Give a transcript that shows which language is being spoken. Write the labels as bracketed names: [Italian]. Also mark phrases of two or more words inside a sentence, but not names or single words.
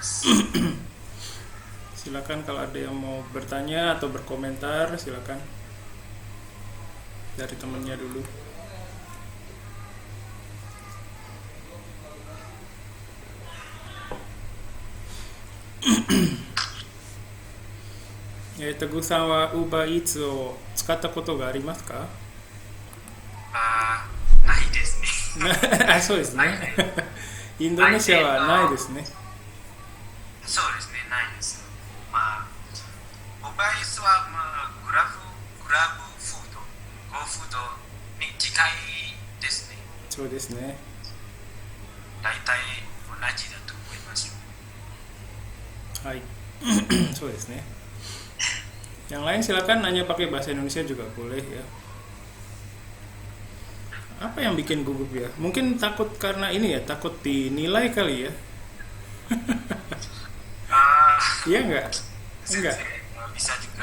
[Indonesian] Silakan kalau ada yang mau bertanya atau berkomentar, silakan. Dari temennya dulu. [Japanese] Teguh さんは UberEats を使ったことがありますか？ないですね。あ、そうですね。インドネシアはないですね。そうですね、ないです。UberEats は、グラブフード、GoFood に近いですね。そうですね。大体同じだと思います。はい。そうですね。 [Indonesian] Yang lain silakan nanya pakai bahasa Indonesia juga boleh ya. Apa yang bikin gugup ya? Mungkin takut karena ini ya, takut dinilai kali ya. Iya enggak? Enggak. Bisa juga